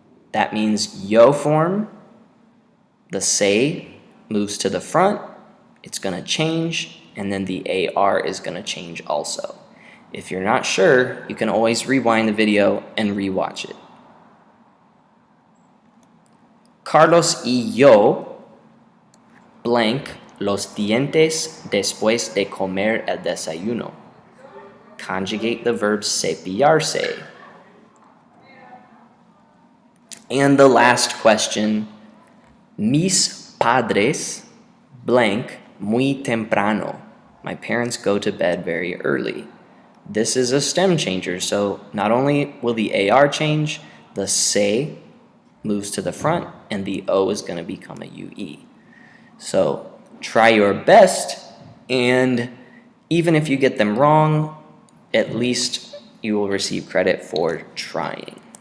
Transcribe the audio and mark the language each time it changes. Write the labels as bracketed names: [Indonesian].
[English] That means yo form, the se moves to the front, it's going to change, and then the AR is going to change also. If you're not sure, you can always rewind the video and rewatch it. [Spanish] Carlos y yo blank los dientes después de comer el desayuno. [English] Conjugate the verb cepillarse. And the last question, [Spanish] mis padres blank muy temprano. [English] My parents go to bed very early. This is a stem changer, so not only will the AR change, the se moves to the front, and the O is going to become a UE. So try your best, and even if you get them wrong, at least you will receive credit for trying.